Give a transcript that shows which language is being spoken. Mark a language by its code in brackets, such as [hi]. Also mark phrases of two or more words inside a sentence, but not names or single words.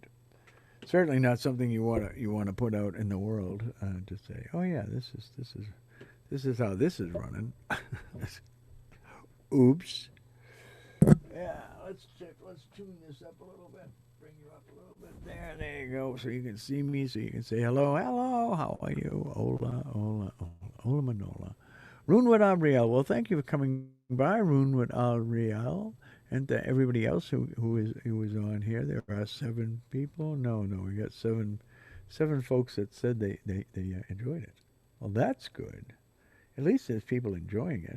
[en] Certainly not something you want to put out in the world to say, oh yeah, this is how this is running. Oops. Yeah, let's check. Let's tune this up a little bit. Bring you up a little bit. There you go. So you can see me. So you can say hello, hello. How are you? [es] Hola, hola, hola, hola, Manola. [en] Runwood Abriel. Well, thank you for coming by, Runwood Abriel, and to everybody else who is on here. There are 7 people. No, we got seven folks that said they enjoyed it. Well, that's good. At least there's people enjoying it.